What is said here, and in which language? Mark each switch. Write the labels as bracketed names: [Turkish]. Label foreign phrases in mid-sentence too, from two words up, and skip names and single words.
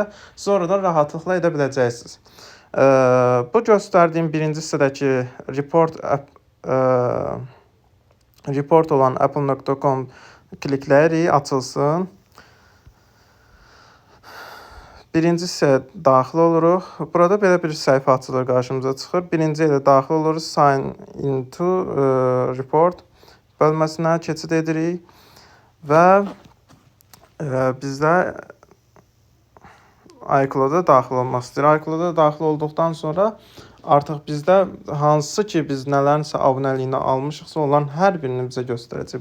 [Azerbaijani] Siz oradan rahatlıqla edə biləcəksiniz. Bu göstərdiyim birinci hissədəki report olan apple.com klikləyirik, açılsın. Birinci hissəyə daxil oluruq. Burada belə bir səhifə açılır, qarşımıza çıxır. Birinci ilə daxil oluruz. [English] Sign into report [Azerbaijani] bölməsinə keçid edirik və bizdə iCloud-a daxil olmaq istəyir. iCloud-a daxil olduqdan sonra artıq bizdə hansı ki biz nələrinsə abunəliyini almışıqsa, onların hər birini bizə göstərəcək.